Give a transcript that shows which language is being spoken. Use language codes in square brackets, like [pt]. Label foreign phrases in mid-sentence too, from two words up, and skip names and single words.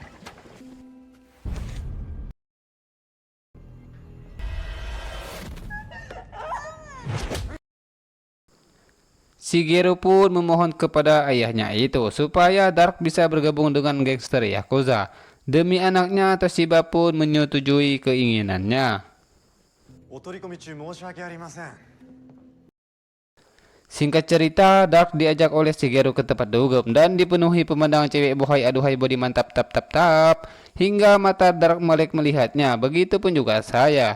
[id] Shigeru pun memohon kepada ayahnya itu supaya Dark bisa bergabung dengan gangster Yakuza. Demi anaknya, Toshiba pun menyetujui keinginannya. [ja] お取り込み中申し訳ありません。 [id] Singkat cerita, Dark diajak oleh Shigeru ke tempat dugem dan dipenuhi pemandangan cewek bohai aduhai body mantap tap tap tap hingga mata Dark melek melihatnya. Begitupun juga saya.